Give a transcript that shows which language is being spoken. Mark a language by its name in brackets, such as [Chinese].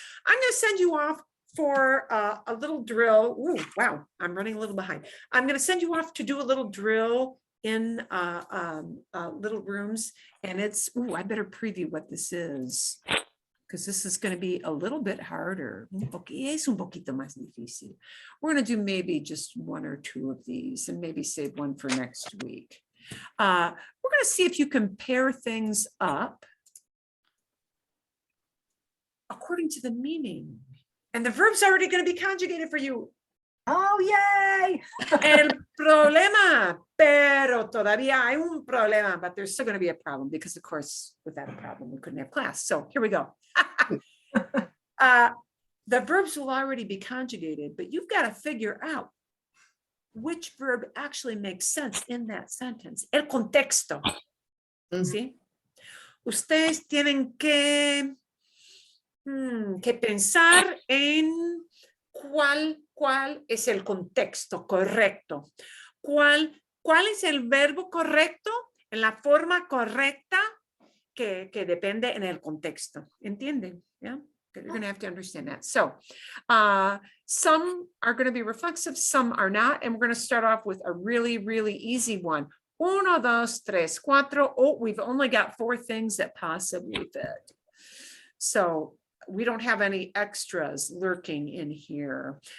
[English] I'm going to send you off for a little drill. Ooh, wow. I'm running a little behind. I'm going to send you off to do a little drill in little rooms. And it's, ooh, I better preview what this is, because this is going to be a little bit harder. [Spanish] Es un poquito más difícil. [English] We're going to do maybe just one or two of these and maybe save one for next week. We're going to see if you can pair things up according to the meaning. And the verb's already going to be conjugated for you. Oh, yay. [Spanish] El problema, pero todavía hay un problema, [English] but there's still going to be a problem because, of course, without a problem, we couldn't have class. So here we go. The verbs will already be conjugated, but you've got to figure out which verb actually makes sense in that sentence. [Spanish] El contexto. ¿Sí? Ustedes tienen que pensar en cuál es el contexto correcto. ¿Cuál es el verbo correcto en la forma correcta que depende en el contexto? ¿Entienden? [English] Yeah? You're going to have to understand that. So some are going to be reflexive, some are not. And we're going to start off with a really, really easy one. 1, 2, 3, 4. Oh, we've only got 4 things that possibly fit. So we don't have any extras lurking in here.